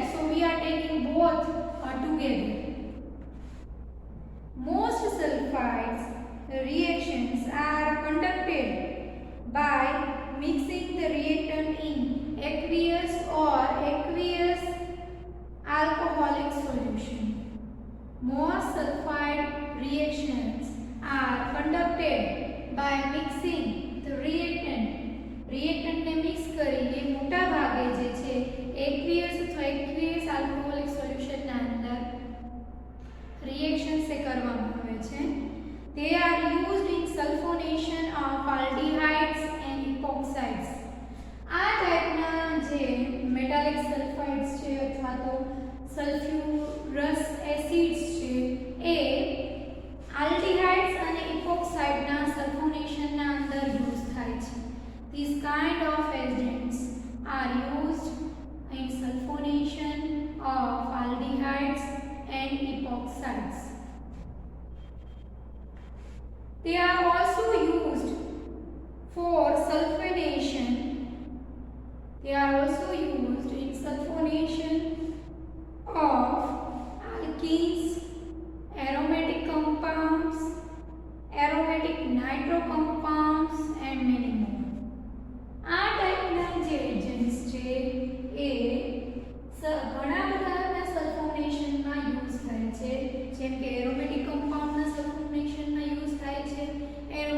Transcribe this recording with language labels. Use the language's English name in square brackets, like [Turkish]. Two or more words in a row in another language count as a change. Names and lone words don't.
[English] So we are taking both together. Most sulfides reactions are conducted by mixing the reactant in aqueous or aqueous alcoholic solution. Most sulfide reactions are conducted by mixing the reactant [Gujarati] ને મિક્સ કરીને મોટા ભાગે જે છે [English] aqueous અથવા aqueous alcoholic solution [Gujarati] ના અંદર [English] reactions [Gujarati] એ કરવામાં આવે છે. [English] They are used in sulfonation of aldehydes and epoxides. [Gujarati] આ ટાઈપના જે મેટાલિક સલ્ફાઇડ્સ છે અથવા તો સલ્ફ્યુરસ એસિડ્સ છે એ આલ્ડીહાઇડ્સ અને ઇપોક્સાઇડના સલ્ફોનેશનના અંદર યુઝ થાય છે. [English] These kind of agents are used in sulfonation of aldehydes and epoxides. They are also used for sulfonation. They are also used in sulfonation of alkenes, aromatic compounds, aromatic nitro compounds and many more. [Gujarati] આ ટાઈપના જે એજન્ટ્સ છે એ ઘણા બધાના સલ્ફોનેશનમાં યુઝ થાય છે. જેમ કે એરોમેટિક કમ્પાઉન્ડના સલ્ફોનેશનમાં યુઝ થાય છે,